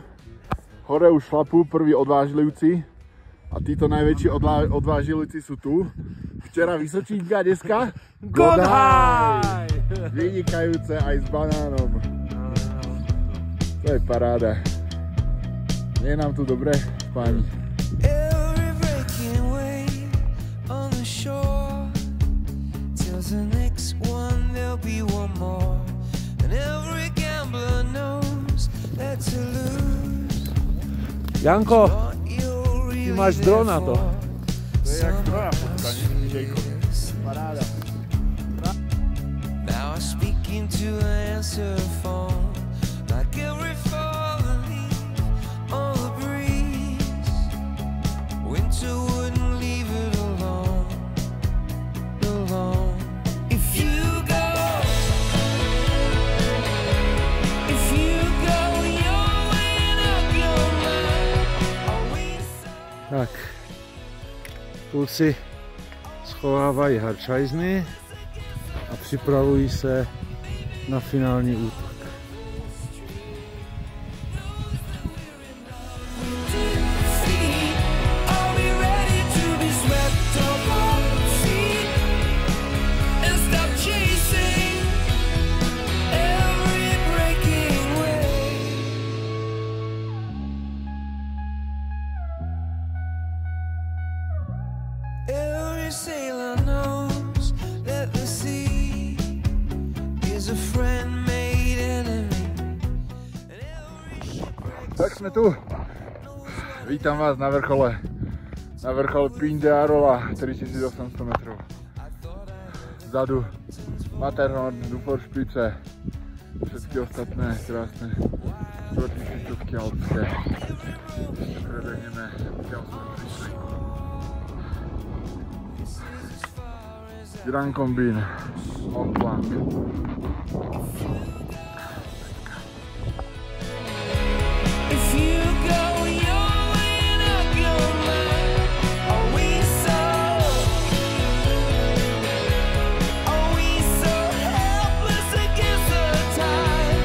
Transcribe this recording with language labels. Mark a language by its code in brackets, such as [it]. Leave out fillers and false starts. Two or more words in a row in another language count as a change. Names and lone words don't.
[sk] Hore už šlapú prví odvážlivci. A títo najväčší odvážlivci sú tu. Včera Vysočínka, dneska Godhaj! Vynikajúce aj s banánom. To je paráda. Nie je nám tu dobre, páni. [en] Every breaking wave on the shore tells the next one there'll be one more, and every gambler knows that to lose. [sk] Janko, ty máš drona to. To je jak tvoja fotka, nie? Jacob. Paráda. [en] Now I'm speaking to an answer phone, like every falling leaf on the breeze. Winter wouldn't leave it alone, alone. If you go, you're weighing up your mind. Always [cs] Tak, kluci schovávají harčajzny a připravují se na finální útok. [en] Are we ready to be swept off our feet and stop chasing every breaking wave? Every sailor knows that the sea is a friend made enemy. [sk] Tak sme tu. Vítam vás na vrchole Pic de Arola, 3800 metrov. Vzadu Matterhorn, Duforšpice, všetky ostatné krásne štvortisícovky alpské. Ešte prebehneme, odkiaľ sme prišli. Grand Combine, Mont Blanc. [en] If you go, you're weighing up your mind. Are we so helpless against the tide?